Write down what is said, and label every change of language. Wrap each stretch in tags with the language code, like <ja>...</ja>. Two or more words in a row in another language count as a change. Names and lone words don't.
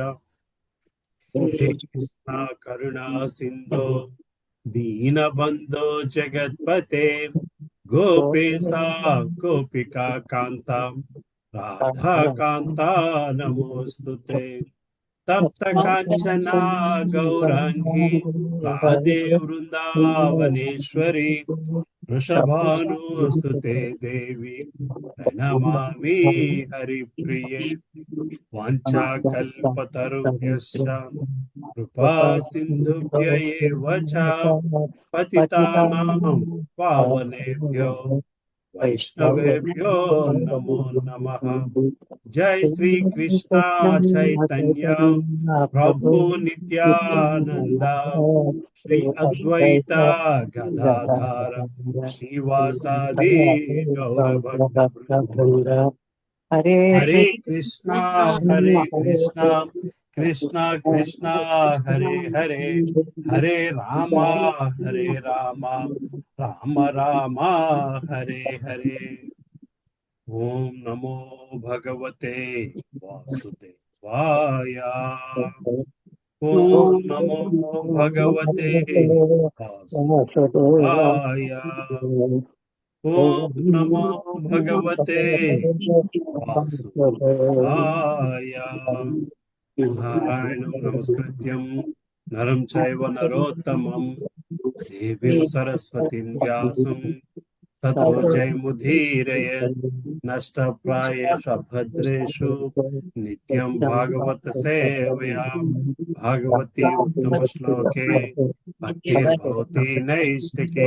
<sa>హే కృష్ణ కరుణా సింధో దీనబంధో జగత్పతే గోపేశా గోపికా కాంత రాధా కాంత నమోస్తుతే. తప్త కాంచనా గౌరాంగి రాధే వృందావనేశ్వరి వృషభానుస్తుతే దేవి ప్రణమామి హరిప్రియే. వాంఛాకల్పతరుభ్యశ్చ కృపా సింధుభ్య ఏవ చ పతితానాం పావనేభ్యో వైష్ణవేభ్యో నమో నమః. జై శ్రీ కృష్ణ చైతన్య ప్రభు నిత్యానంద శ్రీ అద్వైత గదాధర శ్రీవాసాది గౌరభక్త. హరే కృష్ణ కృష్ణ కృష్ణ హరే హరే, హరే రామ రామ రామ హరే హరే. ఓం నమో భగవతే వాసుదేవాయ. ఓం నమో భగవతే వాసుదేవాయ. ఓం నమో భగవతే వాసుదేవాయ. నారాయణం నమస్కృత్యం నరం చైవ నరోత్తమం దేవీం సరస్వతిం వ్యాసం తతో జయముదీరయేత్. నష్టప్రాయేషు భద్రేషు నిత్యం భాగవత సేవయా. భాగవతి ఉత్తమ శ్లోకే భక్తిర్భవతి నైష్టికే.</sa>